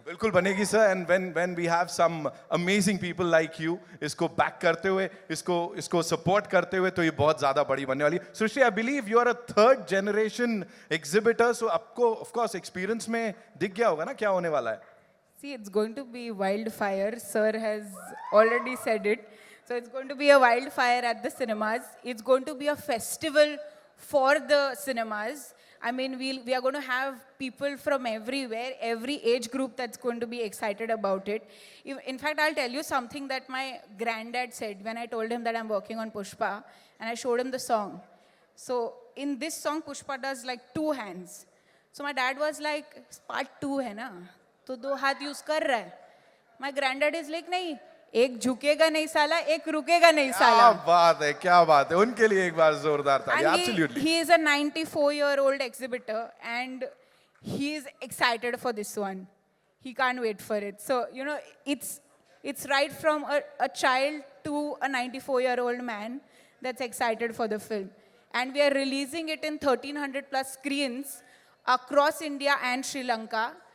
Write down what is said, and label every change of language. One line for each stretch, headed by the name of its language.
Hindi: बिल्कुल बनेगी sir
English: and when we have some amazing people like you
Hindi: इसको back करते हुए इसको सपोर्ट करते हुए तो ये बहुत ज्यादा बड़ी बनने वाली है सृष्टि
English: I believe you are a third generation exhibitor so
Hindi: आपको ऑफ कोर्स एक्सपीरियंस में दिख गया होगा ना क्या होने वाला है
English: See, it's going to be wildfire. Sir has already said it. So it's going to be a wildfire at the cinemas. It's going to be a festival for the cinemas. I mean, we are going to have people from everywhere, every age group that's going to be excited about it. In fact, I'll tell you something that my granddad said when I told him that I'm working on Pushpa, and I showed him the song. So in this song, Pushpa does like 2 hands. So my dad was like, part 2
Hindi: hai na, to 2 हाथ use कर रहा है.
English: My granddad is like,
Hindi: नहीं, एक झुकेगा नहीं साला, एक रुकेगा नहीं साला. क्या बात है उनके लिए एक बार जोरदार था.
English: And Absolutely. he is a 94-year-old exhibitor and he is excited for this one. He can't wait for it. So, you know, it's right from a child to a 94-year-old man that's excited for the film. And we are releasing it in 1,300 plus screens across India and Sri Lanka.